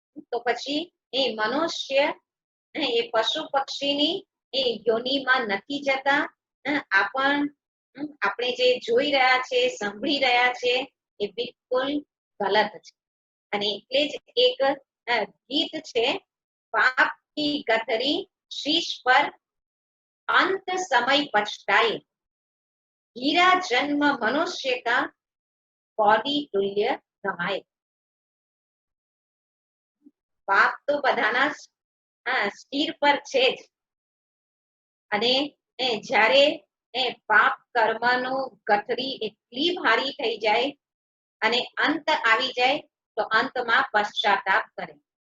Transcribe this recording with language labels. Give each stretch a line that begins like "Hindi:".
Gujarati: તો પછી એ મનુષ્ય એ પશુ પક્ષીની એ યોનિમાં નથી જતા. આપણે જે જોઈ રહ્યા છે, સાંભળી રહ્યા છે એ બિલકુલ ગલત છે. અને એટલે જ એક ગીત છે,
Hindi: पाप की गठरी शीश पर अंत समय पछताए, हीरा जन्म मनुष्य का कौड़ी तुल्य गवाए।
Gujarati: પાપ તો બધાના શિર પર છે જ, અને જ્યારે પાપ કર્મનું ગઠરી એટલી ભારી થઈ જાય અને અંત આવી જાય તો અંતમાં પશ્ચાતાપ કરે.